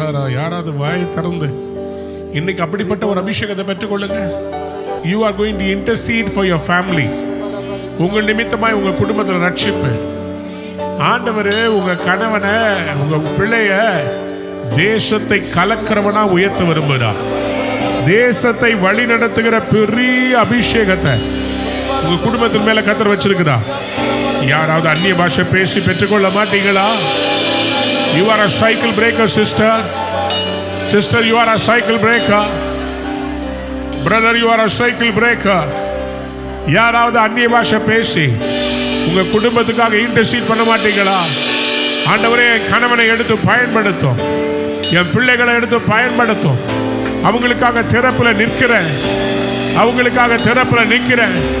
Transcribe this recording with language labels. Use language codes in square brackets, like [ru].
[ta] யாராவது வாயை திறந்து இன்னைக்கு அப்படிப்பட்ட ஒரு அபிஷேகத்தை பெற்றுக்கொள்ளுங்க. [en] You are going to intercede for your family. [ta] உங்கள் நிமித்தமாய் உங்க குடும்பத்தில் ரட்சிப்பு. ஆண்டவரே உங்க கணவனை, உங்க பிள்ளைய தேசத்தை கலக்கிறவனா உயர்த்த விரும்புகிறார். தேசத்தை வழி நடத்துகிற பெரிய அபிஷேகத்தை உங்க குடும்பத்தின் மேல கர்த்தர் வச்சிருக்கிறார். யாராவது அந்நிய பாஷை பேசி பெற்றுக்கொள்ள மாட்டீங்களா? [en] You are a cycle breaker, sister. Sister, you are a cycle breaker. Brother, you are a cycle breaker. [ta] யாராவது அந்நிய பாஷை பேசி உங்க குடும்பத்துக்காக இன்டர்சீட் பண்ண மாட்டீங்களா? ஆண்டவரே, என் கணவனை எடுத்து பயன்படுத்தும், என் பிள்ளைகளை எடுத்து பயன்படுத்தும். அவங்களுக்காக திறப்புல நிற்கிறேன், அவங்களுக்காக திறப்புல நிற்கிறேன்.